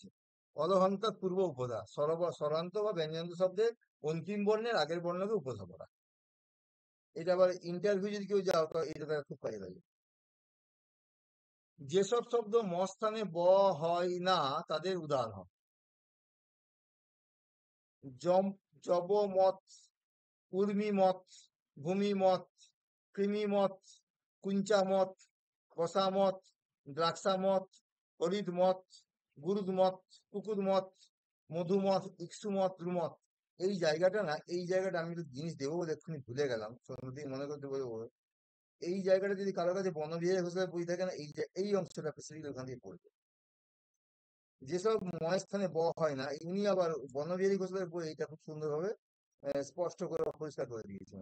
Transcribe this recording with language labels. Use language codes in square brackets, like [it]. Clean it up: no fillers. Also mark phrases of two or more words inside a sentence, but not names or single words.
[bn] অলহন্ত পূর্ব উপধা, স্বরান্ত বা ব্যঞ্জনান্ত শব্দের অন্তিম বর্ণের আগের বর্ণকে উপধা করা। এটা আবার ইন্টারভিউ যদি কেউ যাও তো এটা তার খুব কাজে লাগে। যেসব শব্দ ম স্থানে ব হয় না তাদের উদাহরণ: জবমত, উর্মিমত, ভূমিমত, কৃমিমত, কুঞ্চামত, কষামত, দ্রাক্ষামত, হরিদমত, গুরুদমত, কুকুরমত, মধুমত, ইক্ষুমত, রুমত। এই জায়গাটা না, এই জায়গাটা আমি একটু জিনিস দেবো বলে এক্ষুনি ভুলে গেলাম, সন্ধ্যে মনে করতে বলবো। এই জায়গাটা যদি কারোর কাছে বনবিহারী ঘোষালের বই থাকে না, এই অংশটা স্পেসিফিক ওখান দিয়ে পড়বে। যেসব ময়স্থানে ব হয় না, উনি আবার বর্ণবিহারী ঘোষালের বই এটা খুব সুন্দরভাবে স্পষ্ট করে পরিষ্কার করে দিয়েছেন।